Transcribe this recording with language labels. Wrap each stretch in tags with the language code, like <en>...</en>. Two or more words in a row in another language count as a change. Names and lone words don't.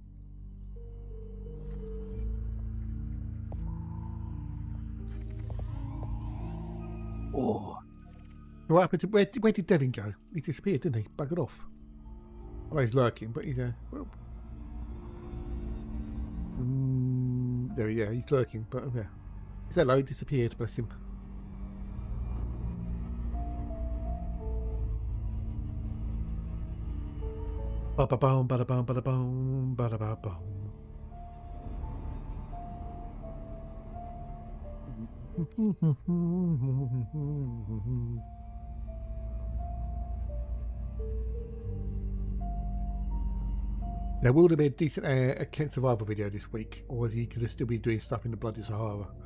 <en>Oh. What happened to where did Devin go? He disappeared, didn't he? Buggered off. Well, he's lurking, but he's well. There, yeah, he's lurking, but yeah. He's hello, he disappeared, bless him. Ba-ba-boom, ba-da-boom, ba-da-boom, ba-da-ba-boom. There will be a decent Kent Survival video this week, or is he going to still be doing stuff in the Bloody Sahara?</en>